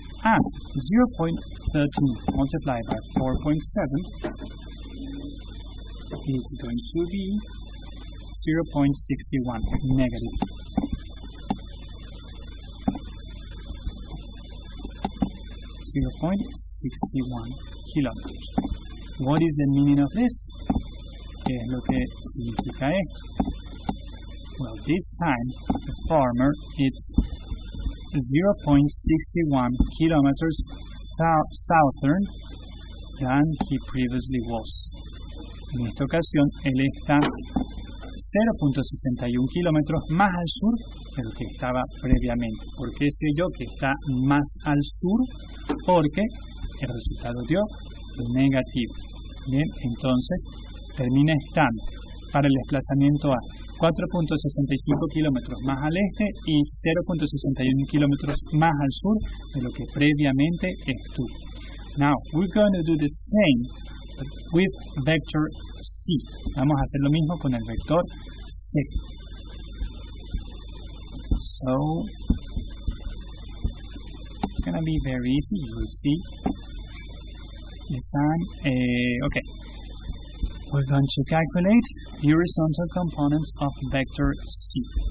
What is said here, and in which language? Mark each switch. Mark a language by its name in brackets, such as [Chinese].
[English] And 0.13 multiplied by 4.7 is going to be 0.61 negative. .61 kilómetros. What is the meaning of this? [Spanish] ¿Qué es lo que significa esto? [English] Well, this time the farmer is 0.61 kilometers southern than he previously was. [Spanish] En esta ocasión, él está 0.61 kilómetros más al sur de lo que estaba previamente. ¿Por qué sé yo que está más al sur? Porque el resultado dio negativo. Bien, entonces termina estando para el desplazamiento A 4.65 kilómetros más al este y 0.61 kilómetros más al sur de lo que previamente estuvo. [English] Now, we're going to do the same with vector C. [Spanish] Vamos a hacer lo mismo con el vector C. [English] So, it's going to be very easy. You will see this time. Okay. We're going to calculate the horizontal components of vector C.